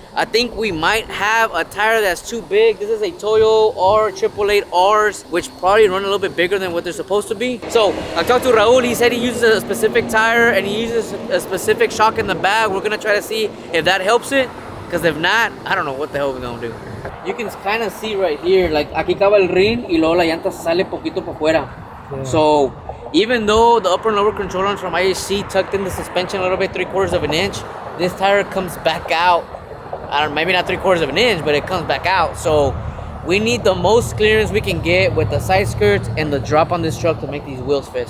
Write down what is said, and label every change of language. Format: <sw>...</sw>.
<en>I think we might have a tire that's too big. This is a Toyo R888Rs, which probably run a little bit bigger than what they're supposed to be. So I talked to Raul. He said he uses a specific tire and he uses a specific shock in the bag. We're gonna try to see if that helps it. Because if not, I don't know what the hell we're gonna do. You can kind of see right here, like</en> <es>aquí acaba el ring y luego la llanta sale poquito para afuera.</es> <en>Yeah. So even though the upper and lower control arms from IHC tucked in the suspension a little bit, 3/4 of an inch, this tire comes back out. I don't know, maybe not 3/4 of an inch, but it comes back out. So we need the most clearance we can get with the side skirts and the drop on this truck to make these wheels fit.</en>